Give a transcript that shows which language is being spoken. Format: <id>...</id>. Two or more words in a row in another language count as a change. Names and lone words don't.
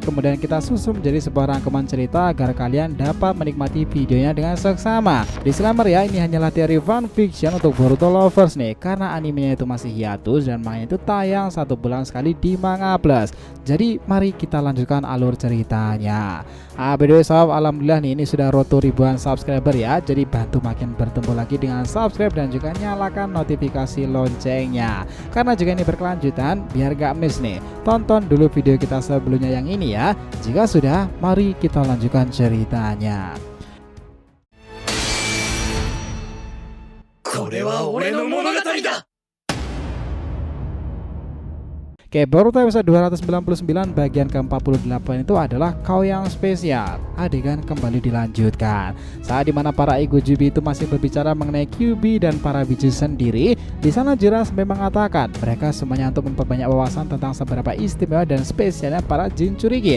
<id>Kemudian kita susun menjadi sebuah rangkuman cerita agar kalian dapat menikmati videonya dengan seksama. Disclaimer ya, ini hanyalah teori fanfiction untuk Boruto lovers nih, karena animenya itu masih hiatus dan manga itu tayang 1 bulan sekali di Manga Plus. Jadi mari kita lanjutkan alur ceritanya.</id> <en>By the way</en> <id>sob, alhamdulillah nih ini sudah roto ribuan subscriber ya. Jadi bantu makin bertumbuh lagi dengan subscribe dan juga nyalakan notifikasi loncengnya. Karena juga ini berkelanjutan, biar gak miss nih. Tonton dulu video kita sebelumnya yang ini ya. Jika sudah, mari kita lanjutkan ceritanya.</id> <ja>これは俺の物語だ。</ja> <id>Oke, Boruto episode 299 bagian ke-48 itu adalah Kau Yang Spesial. Adegan kembali dilanjutkan. Saat dimana para Ego Jubi itu masih berbicara mengenai Kyuubi dan para biju sendiri, di sana Jiraiya sampai mengatakan mereka semuanya untuk memperbanyak wawasan tentang seberapa istimewa dan spesialnya para Jinchuriki.</id>